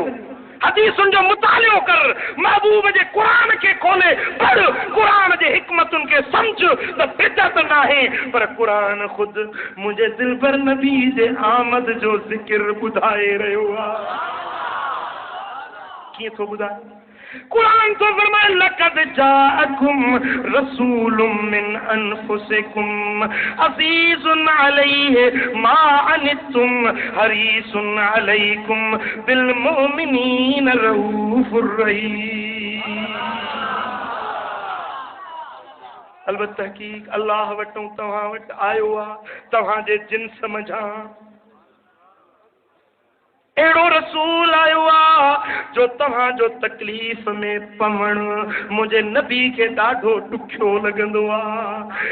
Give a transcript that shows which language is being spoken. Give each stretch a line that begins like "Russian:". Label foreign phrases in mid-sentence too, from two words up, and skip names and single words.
Sindhi: हदीसुनि जो मुतालियो कर, महबूब जे क़ुरान खे खोले पढ़, क़ुरान जे हिकमतुनि खे सम्झ त बिदत नाहे, पर क़ुरान ख़ुदि मुंहिंजे दिलबर नबी जे आमद जो ज़िक्र ॿुधाए रहियो आहे। कीअं थो ॿुधाए? क़ुरान तो फरमाए
Arabic: لقد جاءكم رسول من أنفسكم عزيز عليه ما عنتم حريص عليكم بالمؤمنين رءوف رحيم.
Sindhi: अलबत्ता हक़ीक़ अल्लाह वटों तव्हां वटि आयो आहे, तव्हांजे जिन्स मंझां अहिड़ो रसूल आयो आहे जो तव्हांजो तकलीफ़ में पवण मुंहिंजे नबी खे ॾाढो ॾुखियो लॻंदो आहे।